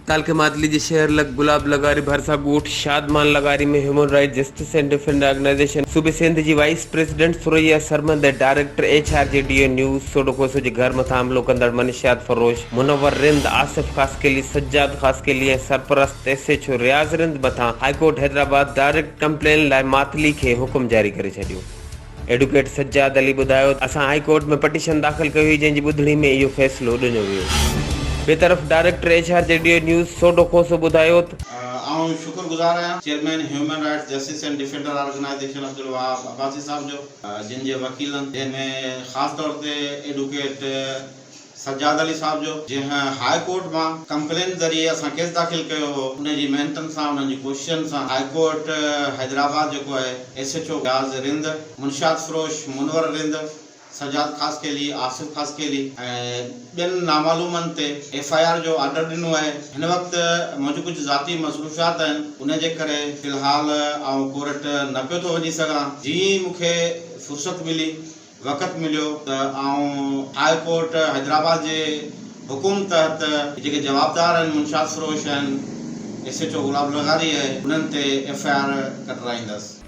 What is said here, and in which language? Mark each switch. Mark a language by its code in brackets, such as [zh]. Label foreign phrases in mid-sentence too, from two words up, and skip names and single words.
[sd] हड़ताल के मातली जे शहर लग गुलाब लगारी भरसा गोठ शादमान लगारी में ह्यूमन राइट जस्टिस एंड डिफेंड ऑर्गेनाइजेशन सूबे सिंध जी वाइस प्रेसिडेंट सुरैया सरमंद डायरेक्टर HRJDO न्यूज़ सोडोकोसो जे घर मथा हमलो कंदड़ मनशियात फरोश मुनव्वर रिंद आसिफ खास के लिए सज्जाद खास के लिए सरपरस्त SHO रियाज रिंद मथा हाईकोर्ट हैदराबाद [en] direct complaint [sd] लाइ मातली के हुक्म जारी करे छडियो। एडवोकेट सज्जाद अली बुधायो असां [en] high court [sd] में पटिशन दाखिल कई हुई जंहिंजी ॿुधणी में इहो फ़ैसिलो ॾिनो वियो। ॿिए तरफ़ डायरेक्टर HRJDO न्यूज़ सोडोकोसो बुधायो आऊं शुक्रगुजार आहियां चेयरमैन ह्यूमन राइट्स जस्टिस एंड डिफेंडर ऑर्गेनाइजेशन अब्दुल वहाब अब्बासी साहब जो जिन जे वकीलनि जंहिंमें ख़ासि तौर ते एडवोकेट सज्जाद अली साहब जो जंहिं [en] high court [sd] में कंप्लेन ज़रिए असां केस दाख़िल कयो हो उनजी मेहनतनि सां उन्हनि जी कोशिशनि सां हाई कोर्ट हैदराबाद जेको आहे SHO रियाज रिंद मुनशियात फरोश मुनव्वर रिंद सज्जाद खास के लिए आसिफ खास के लिए ॿियनि नामालूमनि ते FIR जो ऑर्डर ॾिनो आहे। हिन वक़्तु मुंहिंजूं कुझु ज़ाती मसरूफ़ियात आहिनि उन जे करे फ़िलहाल आउं कोर्ट न पियो थो वञी सघां। जीअं मूंखे फुर्सत मिली वक़्त मिलियो त आउं हाई कोर्ट हैदराबाद जे हुकुम तहत जेके जवाबदार आहिनि मुनशियात फरोश आहिनि SHO गुलाब लगारी है उन्हनि ते FIR कटराईंदसि।